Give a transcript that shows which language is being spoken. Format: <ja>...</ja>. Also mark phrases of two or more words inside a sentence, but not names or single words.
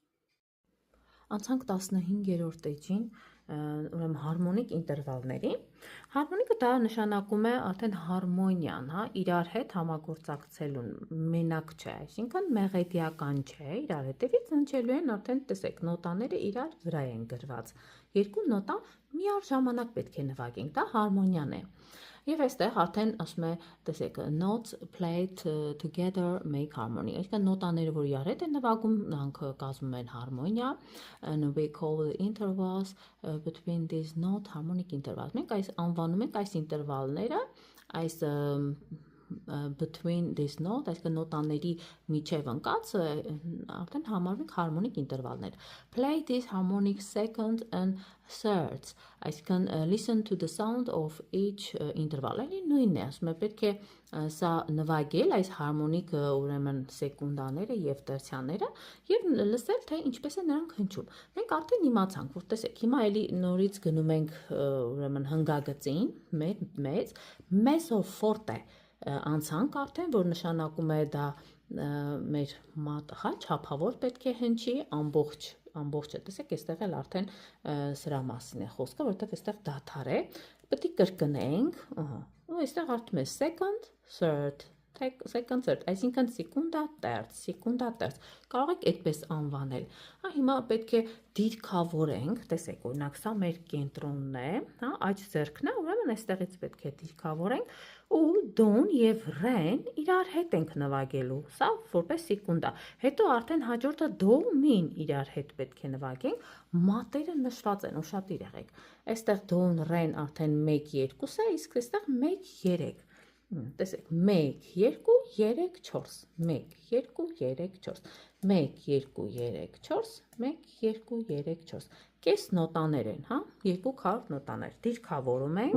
<hy>Անցանք 15-րդ էջին, ուրեմն հարմոնիկ ինտերվալների։ Հարմոնիկը դա նշանակում է արդեն հարմոնիան, հա, իրար հետ համագործակցելուն, մենակ չէ, այսինքն մեղեդիական չէ, իրար հետևից հնչելու են արդեն տեսեք, նոտաները իրար վրա են գրված։ Երկու նոտա միառժամանակ պետք է նվագենք, դա հարմոնիան է։ Եվ այստեղ արդեն ասում է, տեսեք,</hy> <en>notes played together make harmony,</en> <hy>այսինքն նոտաները, որ իրար հետ են նվագում, նրանք կազմում են հարմոնիա,</hy> <en>and we call the intervals between these note harmonic intervals,</en> <hy>մենք այս անվանում ենք այս ինտերվալները, այս</hy> <en>between this note,</en> <hy>այսինքն նոտաների միջև ընկած արդեն համարվում են հարմոնիկ ինտերվալներ։</hy> <en>Play these harmonic second and thirds,</en> <hy>այսինքն</hy> <en>listen to the sound of each interval,</en> <hy>այլ նույնն է, ասում է պետք է սա նվագել այս հարմոնիկ ուրեմն սեկունդաները եւ տերցիաները եւ լսել թե ինչպես է նրանք հնչում։ Մենք արդեն իմացանք, որ տեսեք, հիմա էլի նորից գնում ենք ուրեմն հնգագծին, մեծով ֆորտե անցանք արդեն, որ նշանակում է դա մեր մատը, հա, չափավոր պետք է հնչի, ամբողջը, տեսեք, այստեղ էլ արդեն սրա մասին է խոսքը, որտեղ այստեղ դադար է, պետք է կրկնենք, ու այստեղ արդում է</hy> <en>second, third, second, third,</en> <hy>այսինքն secunda, terz, կարող եք այդպես անվանել, հիմա պետք է դիրքավորենք, տեսեք, օրինակ սա մեր կենտրոնն է, աջ ձեռքն է, ուրեմն այստեղից պետք է դիրքավորենք, ու դոն և ռեն իրար հետ ենք նվագելու, սա որպես secunda, հետո արդեն հաջորդը դո մին իրար հետ պետք է նվագենք, մատերը նշված են, ուշադիր եղեք, այստեղ դոն ռեն արդեն 1-2 է, իսկ այստեղ 1-3, տեսեք, 1, 2, 3, 4, 1, 2, 3, 4, 1, 2, 3, 4, 1, 2, 3, 4, կես նոտաներ են, երկու քառ նոտաներ, դիրքավորում</hy>